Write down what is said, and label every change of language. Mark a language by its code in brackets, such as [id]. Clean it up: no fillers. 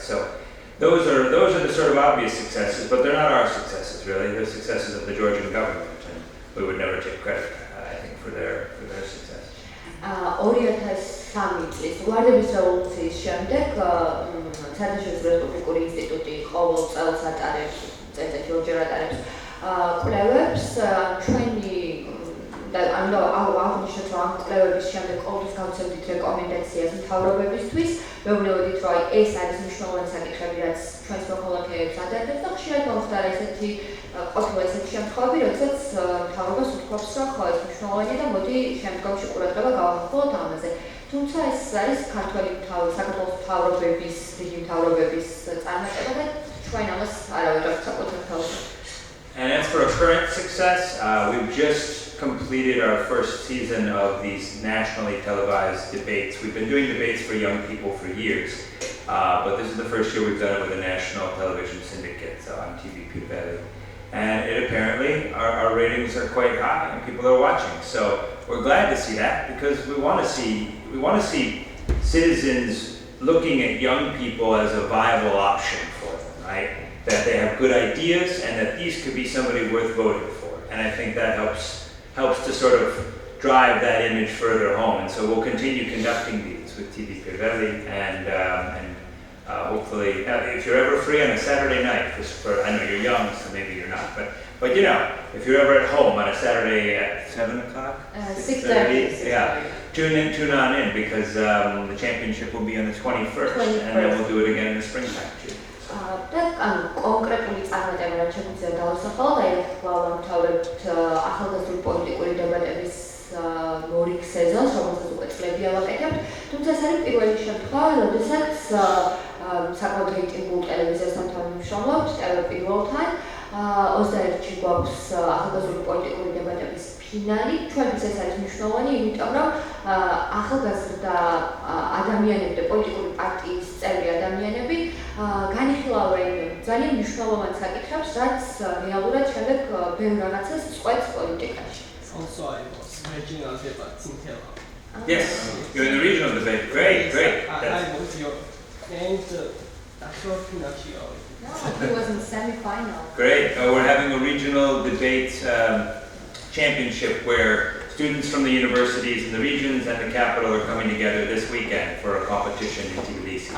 [en] So those are the sort of obvious successes, but they're not our successes really. They're successes of the Georgian government, and we would never take credit, I think, for their success. [ka] 2003 წლის ვარდების რევოლუციის შემდეგ საერთაშორისო რესპუბლიკური ინსტიტუტი ყოველ წელს ატარებს, წელიწადში ორჯერ ატარებს კვლევებს. ჩვენი და ანუ აღნიშნეთ, რომ ამ კვლევების შემდეგ ყოველთვის გავცემდით რეკომენდაციას მთავრობებისთვის. ვეუბნებოდით, რომ ეს არის მნიშვნელოვანი საკითხები, რაც ჩვენს მოქალაქეებს ადარდებს და ხშირად მომხდარა ყოფილა ესეთი შემთხვევები, როდესაც მთავრობას უთქვამს, რომ ხო, ეს მნიშვნელოვანია და მოდი შემდგომში ყურადღება გავახსოვოთ ამაზე. თუმცა ეს არის საქართველოს მთავრობების, რიგი მთავრობების წარმატება და ჩვენ ამას არავით არ საკუთარ თავზე. [en] And as for a current success, we've just completed our first season of these nationally televised debates. We've been doing debates for young people for years, but this is the first year we've done it with a national television syndicate, so on TV Valley. And it apparently, our ratings are quite high and people are watching. So we're glad to see that because we want to see citizens looking at young people as a viable option for them, right? That they have good ideas and that these could be somebody worth voting for. And I think that helps to sort of drive that image further home. And so we'll continue conducting these with TV Valley and hopefully hopefully, if you're ever free on a Saturday night, I know you're young, so maybe you're not, but you know, if you're ever at home on a Saturday at 7 o'clock? 6:30. Yeah, tune on in, because the championship will be on the 21st, and then we'll do it again in the springtime too. [ka] კონკრეტული წარმატება რაც შეგვიძლია დავასახელოთ, აი ვამთავრებთ ახალგაზრდული პოლიტიკური დებატების მორიგ სეზონს, რომელსაც უკვე წლები ავაკეთებთ, თუმცა ეს არის პირველი შემთხვევა, როდესაც საკმაოდ რეიტინგულ ტელევიზიასთან თანამშრომლობთ, TV პირველთან. 21-ში გვაქვს ახალგაზრდული პოლიტიკური დებატების ფინალი. ჩვენთვის ეს არის მნიშვნელოვანი, იმიტომ რომ ახალგაზრდა ადამიანები და პოლიტიკური პარტიის წევრი ადამიანები განიხილავენ ძალიან მნიშვნელოვან საკითხებს, რაც რეალურად შემდეგ ბევრ რაღაცას წყვეტს პოლიტიკაში. [en] Also, I was regional debates in Tel Aviv. Yes, you're in the regional debate. Great. I was your and No, he was in semi-final. Great. We're having a regional debate championship where students from the universities in the regions and the capital are coming together this weekend for a competition in Tbilisi.